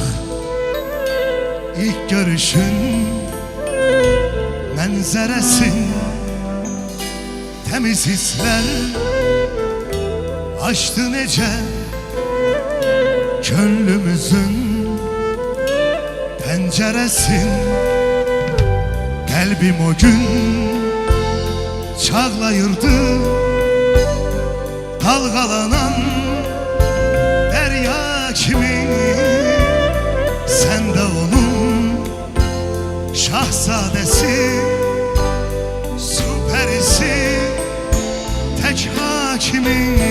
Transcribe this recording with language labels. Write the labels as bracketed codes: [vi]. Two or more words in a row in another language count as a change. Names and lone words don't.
[az] İlk görüşün mənzərəsin, təmiz hisslər açdı necə könlümüzün pəncərəsin. Qəlbim o gün çağlayırdı dalgalanan derya kimi. [tr] Sen de onun şahzadesi, süperisi, tek hakimi.